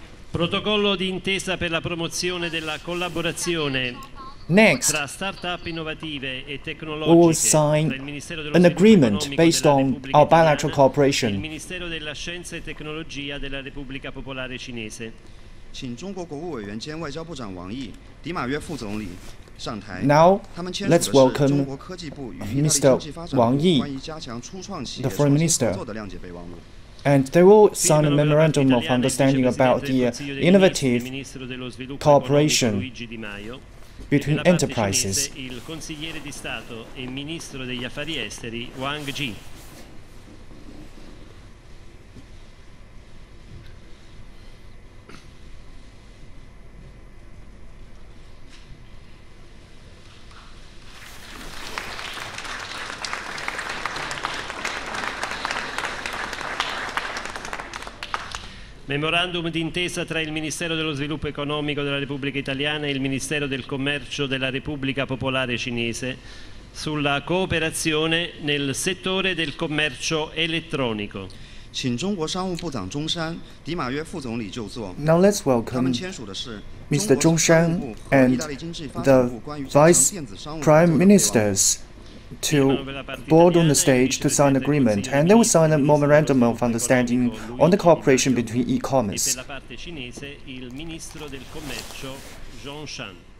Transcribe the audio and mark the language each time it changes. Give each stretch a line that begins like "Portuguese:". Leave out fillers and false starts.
Italian: Protocollo di intesa per la promozione della collaborazione tra start-up innovative e tecnologiche
English: we will sign an agreement based on our bilateral cooperation.
Italian: Il Ministero della Scienza e Tecnologia della Repubblica Popolare Cinese.
Chinese: 请中国国务委员兼外交部长王毅、迪马约副总理上台。
English: Now,
Chinese: 他们签署的是
English: let's welcome
Chinese: 中国科技部与意大利经济发展部关于加强初创企业创新合作的谅解备忘录。
English: And they will sign a memorandum of understanding about the innovative cooperation between enterprises.
Italian: Il consigliere di Stato e ministro degli affari esteri Wang Yi. Memorandum d'intesa tra il Ministero dello Sviluppo Economico della Repubblica Italiana e il Ministero del Commercio della Repubblica Popolare Cinese sulla cooperazione nel settore del commercio elettronico.
Chinese: 请中国商务部长钟山、迪马约副总理就座。
English: Now let's welcome Mr. Zhong Shan and the Vice Prime Ministers to board on the stage to sign an agreement, and they will sign a memorandum of understanding on the cooperation between e-commerce.
Italian: Per la parte cinese, il ministro del commercio Zhong Shan.